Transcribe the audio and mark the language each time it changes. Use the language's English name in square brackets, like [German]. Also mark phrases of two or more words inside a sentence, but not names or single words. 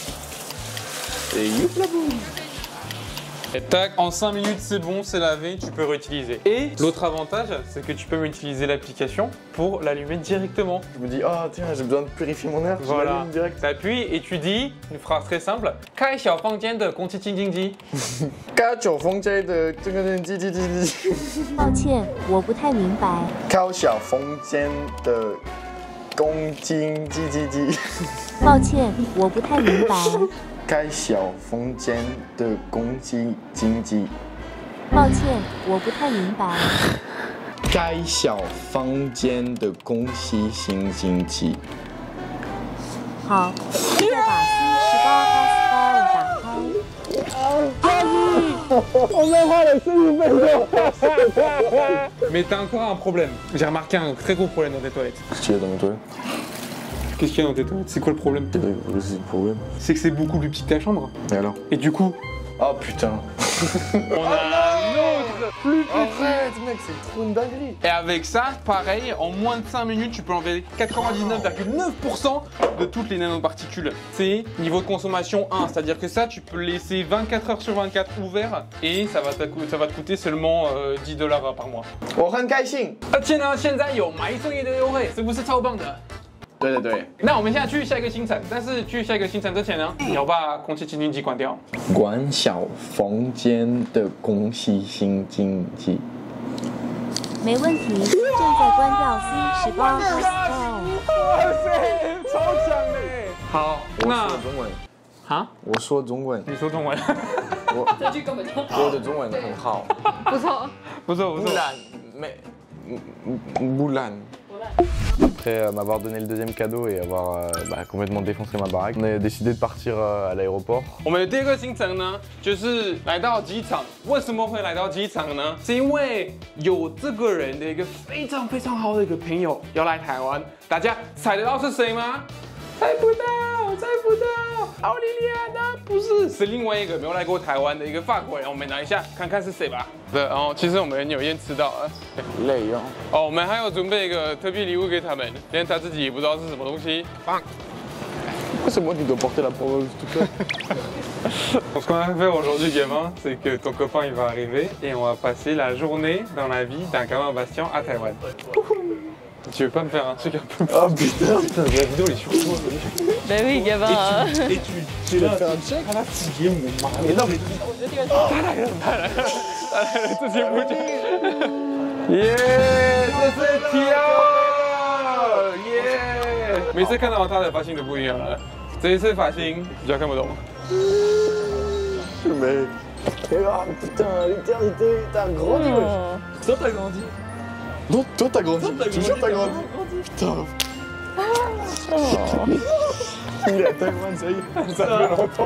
[French] Et youp la boum! Et tac, en 5 minutes c'est bon, c'est lavé, tu peux réutiliser. Et l'autre avantage, c'est que tu peux utiliser l'application pour l'allumer directement. Je me dis, ah tiens, j'ai besoin de purifier mon air, je Voilà, l'allume direct. t'appuies et tu dis une phrase très simple. [Chinese] 开小房间的空气清净机。开小风间的这个人叽叽叽叽。抱歉，我不太明白。开小风间的公斤叽叽叽。抱歉，我不太明白。开小风间的公鸡经济。抱歉，我不太明白。开小房间的公西新经济。好，现在把 C18 S8打开。 [French] Mais t'as encore un problème. J'ai remarqué un très gros problème dans tes toilettes. Qu'est-ce qu'il y a dans mes toilettes? Qu'est-ce qu'il y a dans tes toilettes? C'est quoi le problème? C'est le problème. C'est que c'est beaucoup plus petit que ta chambre. Et alors? Et du coup, Oh putain. on a un autre plus petit. Arrête mec, c'est trop une dinguerie. Et avec ça, pareil, en moins de 5 minutes, tu peux enlever 99,9% de toutes les nanoparticules. C'est niveau de consommation 1, c'est-à-dire que ça, tu peux le laisser 24 heures sur 24 ouvert et ça va te coûter seulement 10 $ par mois. [Chinese] 我很开心。而且呢，现在有买一送一的优惠，是不是超棒的？对对对。那我们现在去下一个行程，但是去下一个行程之前呢，你要把空气清净机关掉。关小房间的空气清净机。没问题，正在关掉 C 18 Stone。哇塞，超强嘞！好，那我说中文。啊？我说中文。你说中文？这句根本就我的中文很好。不错。不错不错。 [French] Boulan. Après m'avoir donné le deuxième cadeau et avoir complètement défoncé ma baraque, on a décidé de partir à l'aéroport. [Chinese] 我们的第二个行程呢，就是来到机场。为什么会来到机场呢？是因为有这个人的一个非常非常好的一个朋友要来台湾。大家猜得到是谁吗？猜不到，猜不到，奥利利安呢？不是，是另外一个没有来过台湾的一个法国人。我们拿一下看看是谁吧。对，然后其实我们有验吃到了。累哦。哦，我们还有准备一个特别礼物给他们，连他自己也不知道是什么东西。棒。 [French] Pourquoi c'est moi qui dois porter la preuve toute seule? Ce qu'on va faire aujourd'hui, gamin, c'est que ton copain il va arriver et on va passer la journée dans la vie d'un gamin Bastien à Taïwan. Tu veux pas me faire un truc un peu... Oh putain, la vidéo elle est sur toi. Bah oui, gamin. tu vas faire un check? Mais non, mais... [Chinese] Yeah, 这是Tio! Yeah! 每次看到他的发型都不一样了，这一次发型比较看不懂。 [French] Mais... Ah putain, l'éternité, t'as grandi wesh. Toi t'as grandi. Non, toi t'as grandi. Tu jures t'as grandi. Putain. Il est à Taïwan, ça y est. Ça fait longtemps.